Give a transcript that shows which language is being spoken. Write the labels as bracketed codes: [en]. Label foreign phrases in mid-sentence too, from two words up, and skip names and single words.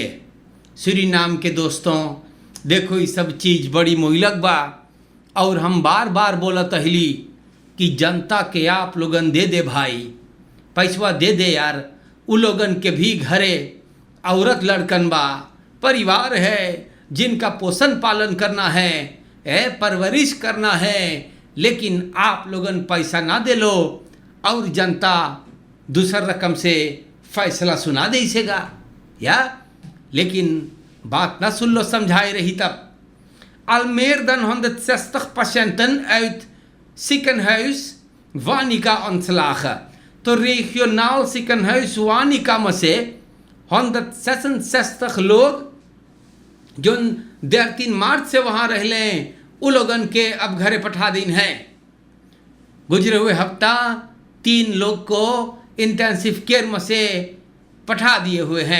[hns] सूरीनाम के दोस्तों देखो ये सब चीज़ बड़ी मोहलक बा और हम बार बार बोलत हली कि जनता के आप लोगन दे दे भाई, पैसवा दे दे यार। उ लोगन के भी घरे औरत लड़कन बा, परिवार है जिनका पोषण पालन करना है, परवरिश करना है, लेकिन आप लोगन पैसा ना दे लो और जनता दूसर रकम से फैसला सुना दे इसेगा या। लेकिन बात ना सुन लो समझाए रही तब [nl] Almeer dan 160% uit ziekenhuis Wanica ontslagen. [hns] To [nl] regionaal ziekenhuis [hns] Wanica में से 166 लोग जो 13 मार्च से वहाँ रह लें उ लोगन के अब घरे पठा दिन है। गुजरे हुए हफ्ता 3 लोग को [en] intensive care [hns] में से पठा दिए हुए हैं।